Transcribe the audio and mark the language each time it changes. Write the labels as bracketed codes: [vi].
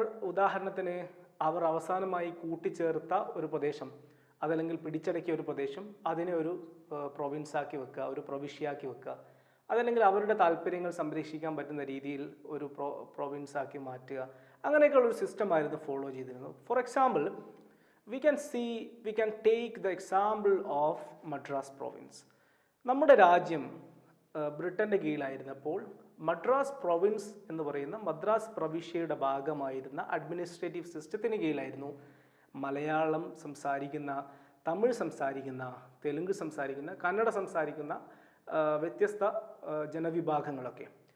[ml] ഉദാഹരണത്തിന് അവർ അവസാനമായി കൂട്ടിച്ചേർത്ത ഒരു പ്രദേശം അതല്ലെങ്കിൽ പിടിച്ചടക്കിയ ഒരു പ്രദേശം അതിനെ ഒരു പ്രൊവിൻസാക്കി വെക്കുക, ഒരു പ്രവിശ്യയാക്കി വെക്കുക, അതല്ലെങ്കിൽ അവരുടെ താല്പര്യങ്ങൾ സംരക്ഷിക്കാൻ പറ്റുന്ന രീതിയിൽ ഒരു പ്രൊവിൻസാക്കി മാറ്റുക, അങ്ങനെയൊക്കെയുള്ള ഒരു സിസ്റ്റമായിരുന്നു ഫോളോ ചെയ്തിരുന്നത്. [en] For example, we can take the example of Madras province. [ml] നമ്മുടെ രാജ്യം ബ്രിട്ടൻ്റെ കീഴിലായിരുന്നപ്പോൾ മദ്രാസ് പ്രൊവിൻസ് എന്ന് പറയുന്ന മദ്രാസ് പ്രവിശ്യയുടെ ഭാഗമായിരുന്ന അഡ്മിനിസ്ട്രേറ്റീവ് സിസ്റ്റത്തിന് കീഴിലായിരുന്നു മലയാളം സംസാരിക്കുന്ന, തമിഴ് സംസാരിക്കുന്ന, തെലുങ്ക് സംസാരിക്കുന്ന, കന്നഡ സംസാരിക്കുന്ന വ്യത്യസ്ത ജനവിഭാഗങ്ങളൊക്കെ.